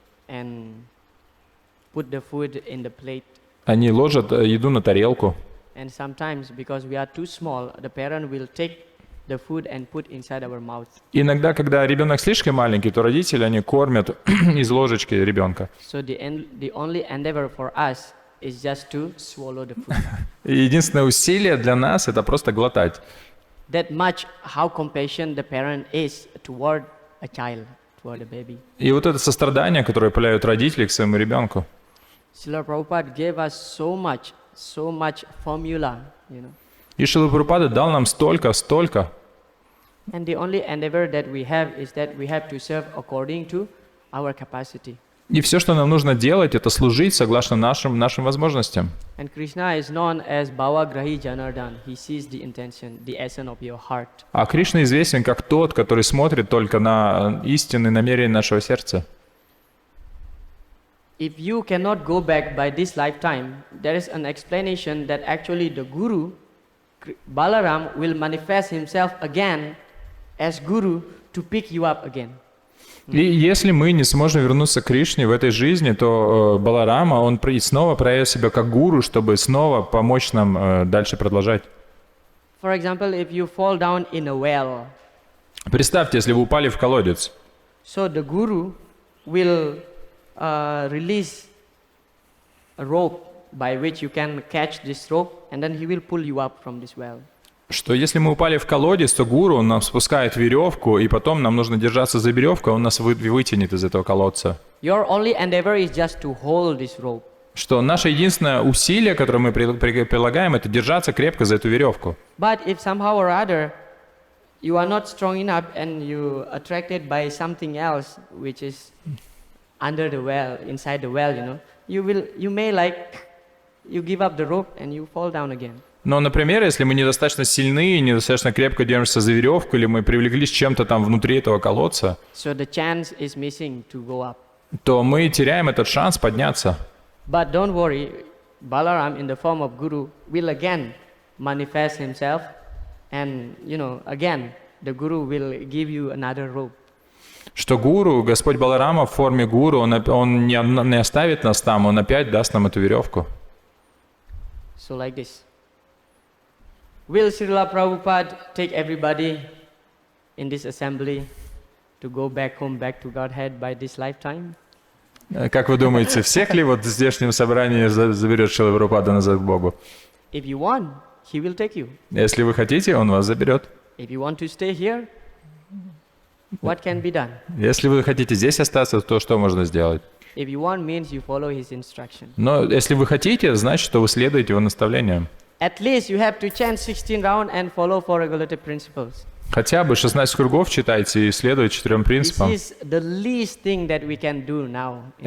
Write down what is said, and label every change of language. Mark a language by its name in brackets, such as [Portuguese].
[English] And put the food in the plate. [Russian] Они ложат еду на тарелку. [English] And sometimes, because we are too small, the parent will take the food and put inside our mouth. [Russian] Иногда, когда ребенок слишком маленький, то родители, они кормят из ложечки ребенка. [English] So the only endeavor for us is just to swallow the food. [Russian] И единственное усилие для нас — это просто глотать. [English] That much how compassion the parent is toward a child, toward a baby. [Russian] И вот это сострадание, которое проявляют родители к своему ребенку. [English] Srila Prabhupada gave us so much formula, you know. [Russian] И Шрила Прабхупада дал нам столько. [English] And the only endeavor that we have is that we have to serve according to our capacity. [Russian] И все, что нам нужно делать, это служить согласно нашим возможностям. [English] And Krishna is known as Bhavagrahi Janardhan. He sees the intention, the essence of your heart. [Russian] А Кришна известен как тот, который смотрит только на истинные намерения нашего сердца. [English] If you cannot go back by this lifetime, there is an explanation that actually the Guru, Balaram, will manifest himself again as Guru to pick you up again. [Russian] И если мы не сможем вернуться к Кришне в этой жизни, то Баларама, он снова проявит себя как гуру, чтобы снова помочь нам дальше продолжать. [English] For example, if you fall down in a well, [Russian] Представьте, если вы упали в колодец, [English] so the Guru will release a rope by which you can catch this rope, and then he will pull you up from this well. [Russian] что если мы упали в колодец, то гуру, он нам спускает веревку, и потом нам нужно держаться за веревку, он нас вытянет из этого колодца. [English] Your only endeavor is just to hold this rope. [Russian] Что наше единственное усилие, которое мы прилагаем, это держаться крепко за эту веревку. [English] But if somehow or other you are not strong enough and you attracted by something else which is under the well, inside the well, you may you give up the rope and you fall down again. [Russian] Но, например, если мы недостаточно сильны, недостаточно крепко держимся за веревку, или мы привлеклись чем-то там внутри этого колодца, [English] So the chance is missing to go up. [Russian] то мы теряем этот шанс подняться. [English] But don't worry, Balaram in the form of Guru will again manifest himself, and again the Guru will give you another rope. [Russian] Что гуру, Господь Баларама в форме гуру, он не оставит нас там, он опять даст нам эту веревку. [English] So like this. Will Srila Prabhupada take everybody in this assembly to go back home, back to Godhead by this lifetime? [Russian] Как вы думаете, всех ли вот в здешнем собрании заберет Шрила Прабхупада назад к Богу? [English] If you want, he will take you. [Russian] Если вы хотите, он вас заберет. [English] If you want to stay here, what can be done? [Russian] Если вы хотите здесь остаться, то что можно сделать? [English] If you want means you follow his instruction. [Russian] Но если вы хотите, значит, что вы следуете его наставлениям. [English] At least you have to chant 16 rounds and follow four regulative principles. [Russian] Хотя бы 16 кругов читайте и следуйте 4 принципам. [English] This is the least thing that we can do now in